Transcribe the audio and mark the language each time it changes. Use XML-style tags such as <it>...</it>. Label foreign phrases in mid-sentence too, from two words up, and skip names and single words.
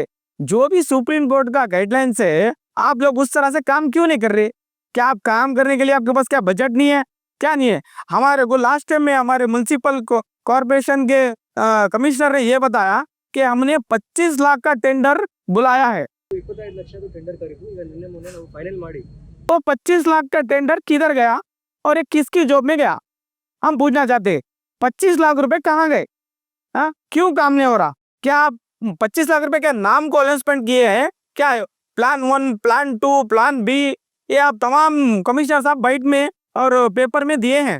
<hi>जो भी सुप्रीम कोर्ट का गाइडलाइंस है, आप लोग उस तरह से काम क्यों नहीं कर रहे? क्या आप काम करने के लिए आपके पास क्या बजट नहीं है, क्या नहीं है? हमारे को</hi> <en>last time</en> <hi>में हमारे</hi> <en>municipal corporation</en> <hi>के कमिश्नर ने ये बताया कि हमने 25 लाख का टेंडर बुलाया है।</hi> <kn>25 ಲಕ್ಷದ ಟೆಂಡರ್ ಕರೆದು ಈಗ ನಿನ್ನೆ ಮೊನ್ನೆ ನಾವು ಫೈನಲ್ ಮಾಡಿ</kn> <hi>तो 25 लाख का टेंडर किधर गया और ये किसकी जॉब में गया, हम पूछना चाहते हैं। 25 लाख रुपए कहाँ गए? हाँ, क्यों काम नहीं हो रहा? क्या आप 25 लाख रुपए क्या नाम को अनाउंसमेंट किए हैं? क्या है प्लान 1, प्लान 2,</hi> <en>plan B,</en> <hi>ये आप तमाम कमिश्नर साहब बाइट में और पेपर में दिए हैं।</hi>